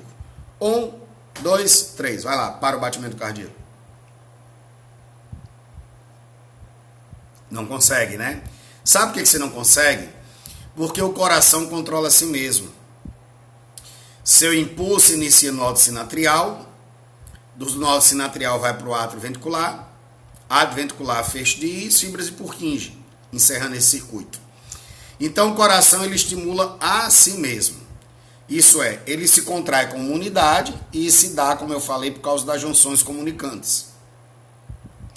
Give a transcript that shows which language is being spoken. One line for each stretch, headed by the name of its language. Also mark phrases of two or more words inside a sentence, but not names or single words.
Portuguese: 1, 2, 3, vai lá, para o batimento cardíaco. Não consegue, né? Sabe por que você não consegue? Porque o coração controla a si mesmo. Seu impulso inicia no nódo sinatrial, do nódo sinatrial vai para o átrio ventricular fecha de fibras de Purkinje, encerrando esse circuito. Então o coração ele estimula a si mesmo. Isso é, ele se contrai como unidade e se dá, como eu falei, por causa das junções comunicantes.